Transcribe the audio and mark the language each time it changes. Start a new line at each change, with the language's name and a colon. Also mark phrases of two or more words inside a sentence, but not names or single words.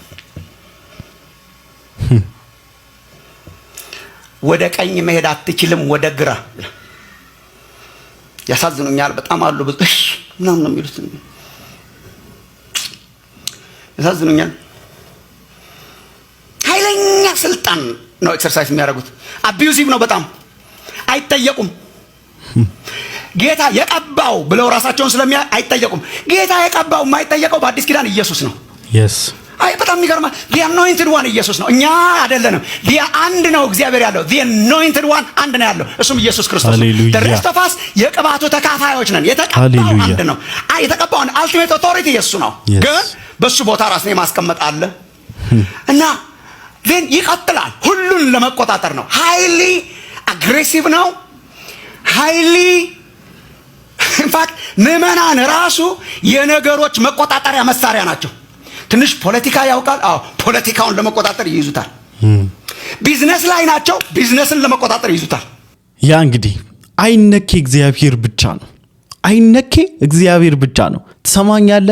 Amharic: ወደ ቀኝ መሄድ አትችልም፣ ወደ ግራ። ያሳዝኑኛል በጣም አሉ ብዙ ምናምን ነው የሚሉት። ያሳዝኑኛል። ኃይለኛ ስልጣን ነው ኤክሰርሳይዝ የሚያደርጉት። አቢዩሲቭ ነው በጣም። አይጠየቁም። ጌታ የቀባው ብለው ራሳቸውን አይጠየቁም። ጌታ የቀባው የማይጠየቀው በአዲስ ኪዳን ኢየሱስ ነው። አይ በጣም የሚገርማ
English: the anointed one
Amharic: ኢየሱስ ነው። እኛ አይደለንም። አንድ ነው እግዚአብሔር ያለው
English: the anointed one
Amharic: አንድ ነው ያለው፣ እሱም ኢየሱስ ክርስቶስ ነው።
English: the rest of
Amharic: us የቅባቱ ተካፋዮች ነን። የተቀባው አንድ ነው። የተቀባው
English: ultimate authority
Amharic: ኢየሱስ ነው። ግን በሱ ቦታ ራስን የማስቀመጥ አለ እና then ይቀጥላል። ሁሉን ለመቆጣጠር ነው።
English: highly aggressive
Amharic: ነው።
English: highly in fact
Amharic: ምዕመናን ራሱ የነገሮች መቆጣጠሪያ መሳሪያ ናቸው። ትንሽ ፖለቲካ ያውቃል። ፖለቲካውን ለመቆጣጠር ይይዙታል። ቢዝነስ ላይ ናቸው። ቢዝነስን ለመቆጣጠር ይይዙታል። ያ እንግዲህ አይነኬ እግዚአብሔር ብቻ ነው። አይነኬ እግዚአብሔር ብቻ ነው። ትሰማኛለህ?